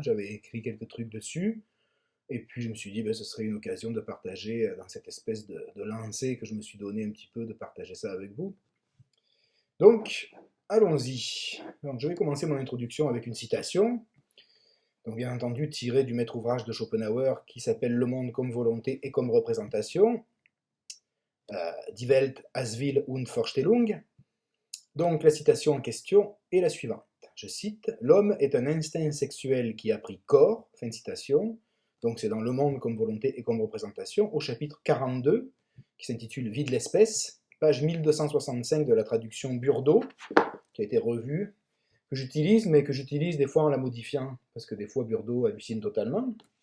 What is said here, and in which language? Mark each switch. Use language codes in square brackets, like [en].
[fr] J'avais écrit quelques trucs dessus. Et puis je me suis dit, ce serait une occasion de partager dans cette espèce de lancée que je me suis donné un petit peu, de partager ça avec vous. Donc, allons-y. Donc, je vais commencer mon introduction avec une citation. Donc, bien entendu, tirée du maître ouvrage de Schopenhauer qui s'appelle Le monde comme volonté et comme représentation. [de] Die Welt als Wille und Vorstellung. [fr] Donc, la citation en question est la suivante. Je cite, « L'homme est un instinct sexuel qui a pris corps », fin de citation. Donc c'est dans Le monde comme volonté et comme représentation, au chapitre 42, qui s'intitule Vie de l'espèce, page 1265 de la traduction Burdeau, qui a été revue, que j'utilise, mais que j'utilise des fois en la modifiant, parce que des fois Burdeau hallucine totalement.